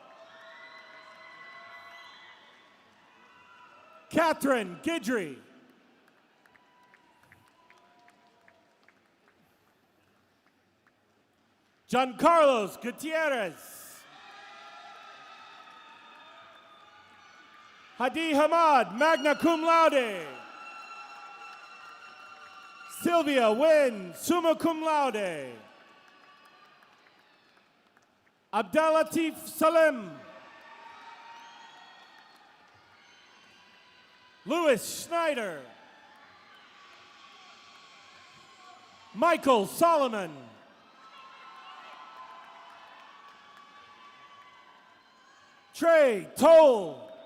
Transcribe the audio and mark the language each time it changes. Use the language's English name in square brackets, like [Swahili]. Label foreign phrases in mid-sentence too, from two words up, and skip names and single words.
[English] Catherine Guidry. Giancarlos Gutierrez. Hadi Hamad, [Latin] magna cum laude. [English] Sylvia Wynn, [Latin] summa cum laude. [English] Abdelatif Salem. Louis Schneider. Michael Solomon. Trey Toll.